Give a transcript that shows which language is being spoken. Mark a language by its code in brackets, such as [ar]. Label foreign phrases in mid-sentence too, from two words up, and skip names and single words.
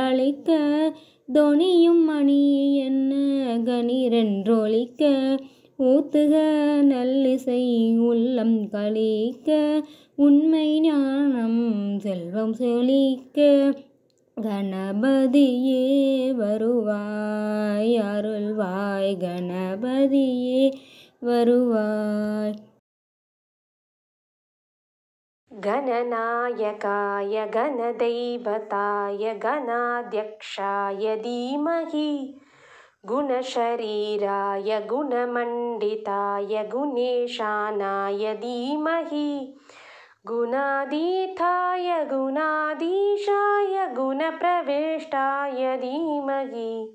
[ta] அளிக்க தொனியும் மணியன கணீரென்றொழிக்க ஊத்துக நல்லிசை உள்ளம் களிக்க உண்மை ஞானம் செல்வம் செழிக்க கணபதியே வருவாய் அருள்வாய் கணபதியே வருவாய். [sa] गणनायकाय गणदैवताय गणाध्यक्षाय धीमहि गुणशरीराय गुणमण्डिताय गुणेशानाय धीमहि गुणातीताय गुणाधीशाय गुणप्रविष्टाय धीमहि